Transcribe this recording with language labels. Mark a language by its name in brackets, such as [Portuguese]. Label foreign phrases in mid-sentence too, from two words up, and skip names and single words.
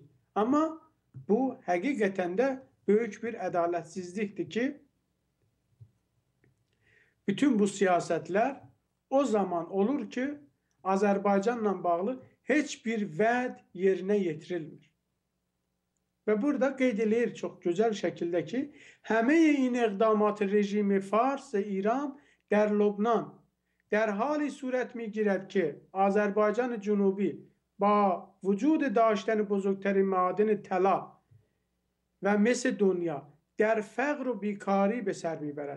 [Azerbaijani] Amma bu həqiqətən də böyük bir ədalətsizlikdir ki, bütün bu siyasətlər o zaman olur ki, Azərbaycanla bağlı heç bir vəd yerinə yetirilmir. Və burada qeyd edilir çox gözəl şəkildə ki, həmin [Persian] این اقدامات رژیم فارس ایران در لبنان در حالی صورت میگیرد که آذربایجان جنوبی با وجود داشتن بزرگترین معادن طلا و مس دنیا در فقر و بیکاری به سر میبرد.